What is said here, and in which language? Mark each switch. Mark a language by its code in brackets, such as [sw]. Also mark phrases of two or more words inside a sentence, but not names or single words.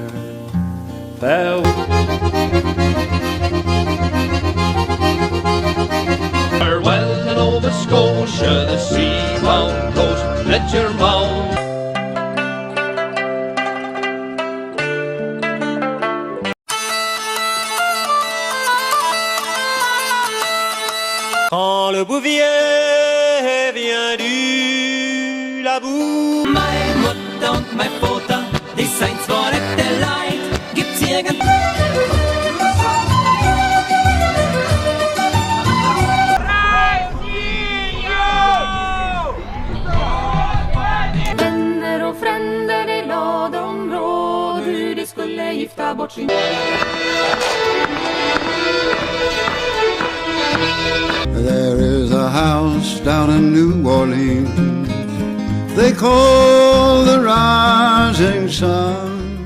[en] Farewell to Nova Scotia, the sea-bound coast. Let your mouth [fr] Quand le bouvier vient du Labour. [de] Meine Mutter und mein Vater, die sind zwar nette Leid, gibt's irgend... [sv] Vänner och fränder, de lade om råd hur de skulle gifta bort sin... [en] There is a house down in New Orleans they call the Rising Sun.